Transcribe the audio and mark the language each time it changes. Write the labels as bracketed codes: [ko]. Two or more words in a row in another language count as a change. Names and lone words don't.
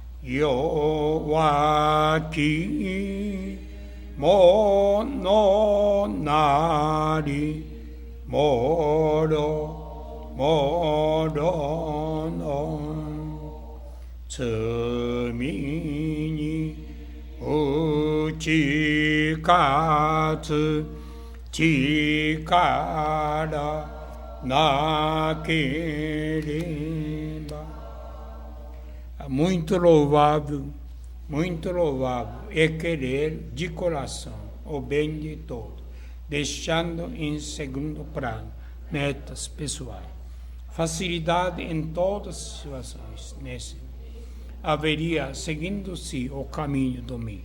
[ja] 弱きものなりもろもろの罪に打ち勝つ力なければ [pt] muito louvável é querer de coração o bem de todos, deixando em segundo plano metas pessoais. Facilidade em todas as situações, haveria seguindo-se o caminho do meio.